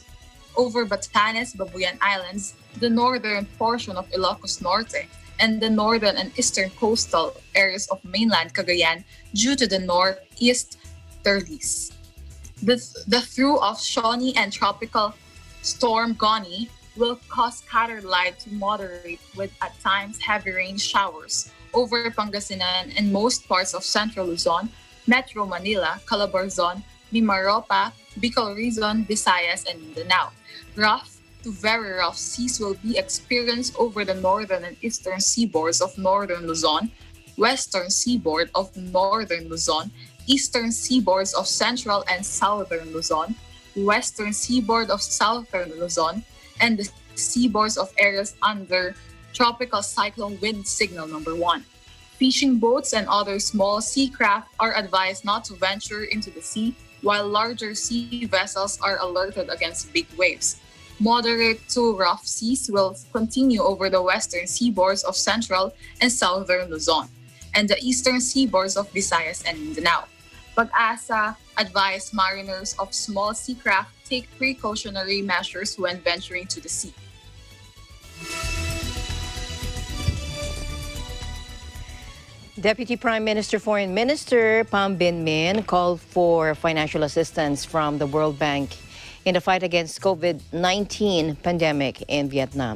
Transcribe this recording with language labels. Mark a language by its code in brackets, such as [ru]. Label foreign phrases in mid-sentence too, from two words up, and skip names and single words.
[en] Over Batanes, Babuyan Islands, the northern portion of Ilocos Norte, and the northern and eastern coastal areas of mainland Cagayan due to the northeast easterlies. The through of Shawnee and tropical storm Goni will cause scattered light to moderate with at times heavy rain showers over Pangasinan and most parts of Central Luzon, Metro Manila, Calabarzon, Mimaropa, Bicol Region, Visayas, and Mindanao. Rough to very rough seas will be experienced over the northern and eastern seaboards of northern Luzon, western seaboard of northern Luzon, eastern seaboards of central and southern Luzon, western seaboard of southern Luzon, and the seaboards of areas under tropical cyclone wind signal number 1. Fishing boats and other small sea craft are advised not to venture into the sea, while larger sea vessels are alerted against big waves. Moderate to rough seas will continue over the western seaboards of central and southern Luzon, and the eastern seaboards of Visayas and Mindanao. Pag-asa advised mariners of small sea craft take precautionary measures when venturing to the sea. Deputy Prime Minister Foreign Minister Pham Binh Minh called for financial assistance from the World Bank in the fight against COVID-19 pandemic in Vietnam.